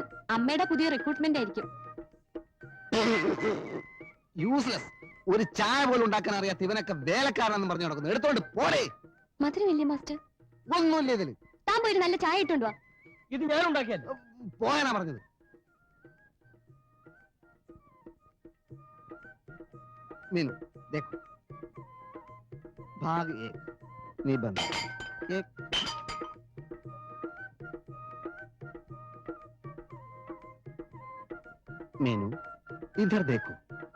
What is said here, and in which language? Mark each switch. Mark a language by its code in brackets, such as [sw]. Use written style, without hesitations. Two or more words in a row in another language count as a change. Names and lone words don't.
[ml] അമ്മയുടെ പുതിയ റിക്രൂട്ട്മെന്റ് ആയിരിക്കും. യൂസ്ലെസ്. ഒരു ചായ പോലും ഉണ്ടാക്കാൻ അറിയാത്ത ഇവനൊക്കെ വേലക്കാരനെന്ന് പറഞ്ഞു നടക്കുന്നു. എടുത്തോണ്ട് പോടേ. മധുരമില്ലേ മാസ്റ്റർ? ഒന്നുമില്ല ഇതില്. താൻ പോയി ഒരു നല്ല ചായ ഇട്ടുണ്ടോ? ഇത് ഞാൻ ഉണ്ടാക്കിയല്ല. പോയാനാ പറഞ്ഞത്. [hi] मीनू देखो भाग एक निबंध एक मीनू इधर देखो